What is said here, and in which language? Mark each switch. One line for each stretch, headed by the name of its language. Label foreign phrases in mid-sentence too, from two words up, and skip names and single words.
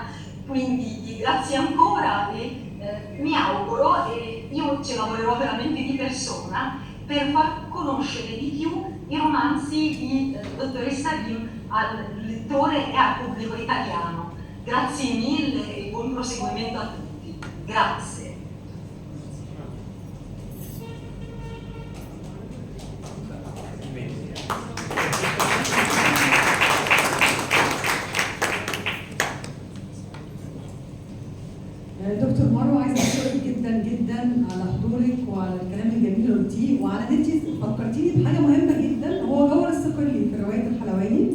Italian: Quindi grazie ancora e mi auguro, e io ci lavorerò veramente di persona, per far conoscere di più i romanzi di dottoressa Reem al lettore e al pubblico italiano. Grazie mille e buon proseguimento a tutti. Grazie.
Arabic: دكتور مروه، عايزه اشكرك جدا جدا على حضورك وعلى الكلام الجميل اللي قلتيه، وعلى ان انت فكرتيني بحاجه مهمه جدا، هو جوهر الصقلي في روايه الحلواني.